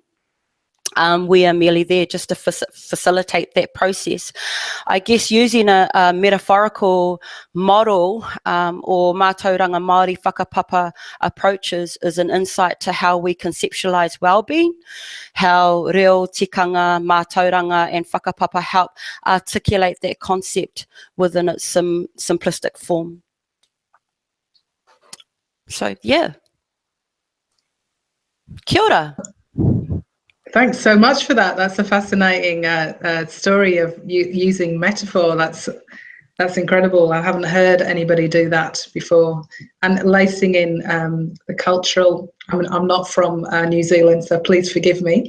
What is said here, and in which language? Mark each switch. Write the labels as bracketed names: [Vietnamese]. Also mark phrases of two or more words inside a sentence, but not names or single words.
[English] We are merely there just to facilitate that process. I guess using a metaphorical model or [Māori] Matauranga Maori whakapapa [English] approaches is an insight to how we conceptualise well-being, how [Māori] reo, tikanga, Matauranga [English] and whakapapa help articulate that concept within its simplistic form. So, yeah. [Māori] Kia ora. [English] Thanks so much for that. That's a fascinating story of using metaphor. That's incredible. I haven't heard anybody do that before. And lacing in the cultural, I'm not from New Zealand, so please forgive me.